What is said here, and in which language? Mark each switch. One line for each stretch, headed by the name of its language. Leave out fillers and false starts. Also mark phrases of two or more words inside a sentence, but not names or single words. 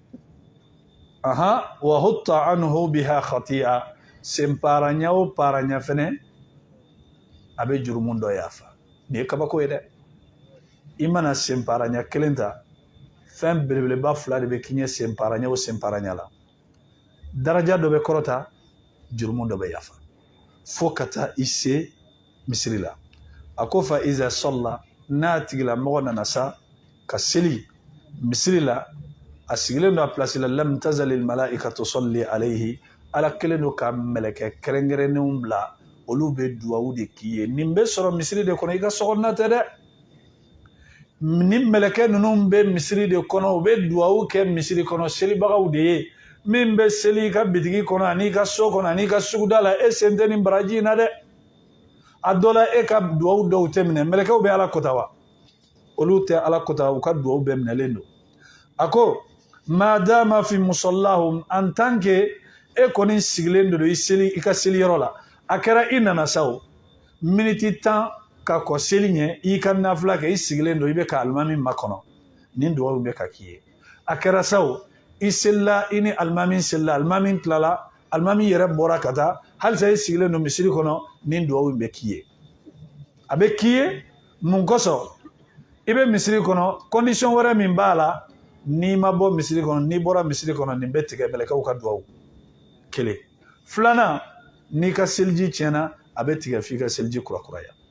Arabic: وحطت عنه بها خطيئة
Bambara: senpara ɲɛ o para ɲɛ fɛnɛ a bɛ jurumu dɔ yafa nin ye kabako ye dɛ i mana senpara ɲɛ kelen ta fɛn belebeleba fila de bɛ k'i ɲɛ senpara ɲɛ o senpara ɲɛ la daraja dɔ bɛ kɔrɔta jurumu dɔ bɛ yafa fo ka taa i se misiri la a ko
Arabic: فإذا صلى
Bambara: n'a tigilamɔgɔ nana sa ka seli misiri la a sigilen don a place la
Arabic: لم تزل الملائكة تصلي عليه
Bambara: ala kelen don ka mɛlɛkɛ kɛrɛnkɛrɛnnenw bila olu bɛ duwawu de k'i ye nin bɛ sɔrɔ misiri de kɔnɔ i ka sɔgɔnɔna tɛ dɛ ni mɛlɛkɛ ninnu bɛ misiri de kɔnɔ u bɛ duwawu kɛ misiri kɔnɔ selibagaw de ye min bɛ seli i ka bitigi kɔnɔ ani i ka so kɔnɔ ani i ka suguda la e sen tɛ nin baraji in na dɛ a dɔ la e ka duwawu dɔw tɛ minɛ mɛlɛkɛw bɛ ala kota wa olu tɛ ala kota u ka duwawu bɛɛ minɛlen don a ko
Arabic: ما دام في مصلاه
French: en tant que
Bambara: e kɔni sigilen don i ka seliyɔrɔ la a kɛra i nana sa o miniti 10 ka kɔ seli ɲɛ i ka nafila kɛ i sigilen don i bɛ ka alimami makɔnɔ nin duwawu bɛ ka k'i ye a kɛra sa o i selila i ni alimami selila alimami tilala alimami yɛrɛ bɔra ka taa halisa i sigilen don misiri kɔnɔ nin duwawu bɛ k'i ye a bɛ k'i ye mun kosɔn i bɛ misiri kɔnɔ condition wɛrɛ min b'a la n'i ma bɔ misiri kɔnɔ n'i bɔra misiri kɔnɔ nin bɛ tigɛ mɛlɛkɛw ka duwawu kelen filanan n'i ka seliji tiɲɛna a bɛ tigɛ f'i ka seliji kurakuraya